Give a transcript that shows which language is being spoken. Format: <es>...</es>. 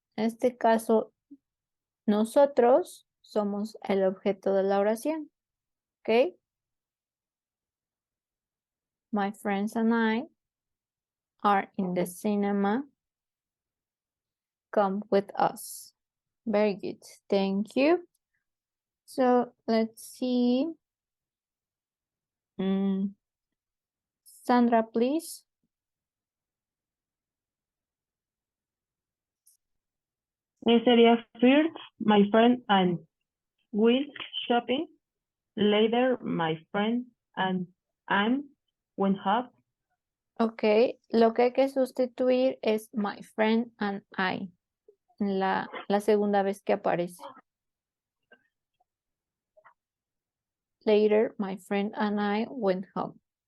<es>En este caso, nosotros somos el objeto de la oración. ¿Ok?</es> <en>My friends and I are in the cinema. Come with us. Very good. Thank you. So let's see. Sandra, please. Sería first, my friend and will shopping. Later, my friend and I went up.</en> <es>Ok, lo que hay que sustituir es</es> <en>my friend and I.</en> <es>En la segunda vez que aparece.</es> <en>Later, my friend and I went home.</en>